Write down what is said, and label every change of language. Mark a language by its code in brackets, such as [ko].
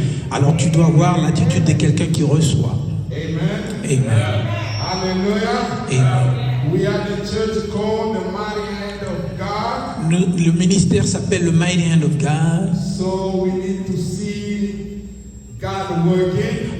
[fr] Alors tu dois avoir l'attitude de quelqu'un qui reçoit. Amen. Amen. Hallelujah. Amen. [en] We are the church called the Mighty Hand of God. [fr] Le ministère s'appelle le Mighty Hand of God. [en] So we need to see God working.